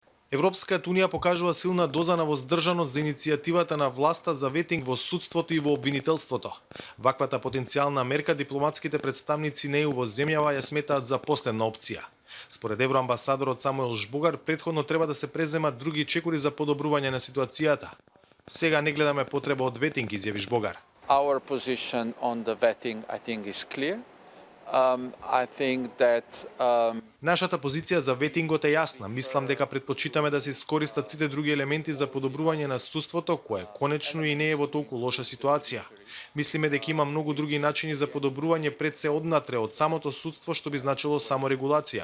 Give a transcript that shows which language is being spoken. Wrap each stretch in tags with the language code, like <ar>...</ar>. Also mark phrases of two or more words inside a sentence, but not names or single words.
<mk>Европската унија покажува силна доза на воздржаност за иницијативата на власта за ветинг во судството и во обвинителството. Ваквата потенцијална мерка дипломатските представници на ЕУ во земјава ја сметаат за последна опција. Според евроамбасадорот Самуел Жбогар, претходно треба да се преземат други чекори за подобрување на ситуацијата. Сега не гледаме потреба од ветинг, изјави Жбогар.</mk> <en>Our position on the vetting, I think, is clear. I think that</en> <mk>Нашата позиција за ветингот е јасна. Мислам дека предпочитаме да се искористат сите други елементи за подобрување на судството, кое конечно и не е во толку лоша ситуација. Мислиме дека има многу други начини за подобрување пред се однатре од самото судство, што би значило само регулација.</mk>